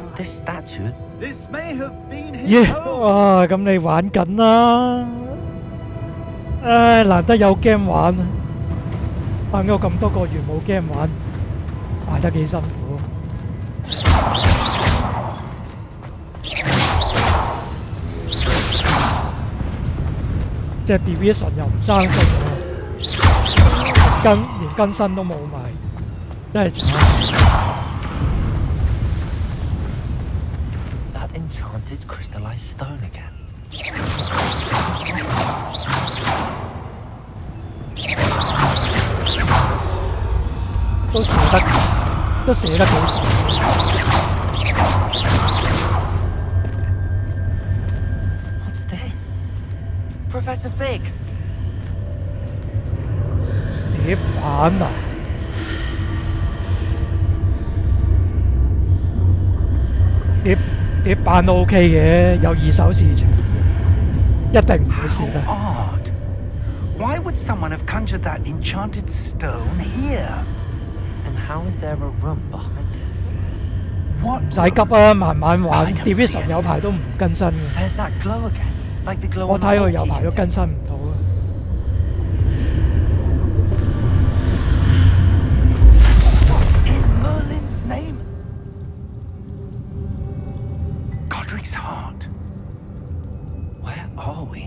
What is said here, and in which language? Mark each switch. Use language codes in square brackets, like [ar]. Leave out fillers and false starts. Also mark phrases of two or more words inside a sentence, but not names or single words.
[en] This statue. This may have been his 耶！ home. [yue] 哇，咁你玩緊啦！唉，難得有 game 玩啊！玩咗咁多個月冇 game 玩，玩得幾辛苦。即係 Division 又唔生性喎，連更新都冇埋，真係慘。 [en] Enchanted crystallized stone again. [yue] 都寫得幾熟。 [en] What's this? Professor Fig. [yue] 碟版啊！碟版都 OK 嘅，有二手市場，一定唔會蝕 [en] How [yue] 得。 [en] odd. Why would someone have conjured that enchanted stone here? And how is there a room behind it? What? [yue] 唔使急啊，慢慢玩。Division 有排都唔更新嘅， [en] There's that glow again. Like the glow [yue] 我 [en] on the [yue] 睇佢 [en] wall [yue] 有排都 [en] key. [yue] 更新唔到啊。 [en] In Merlin's name? Godric's heart. Where are we?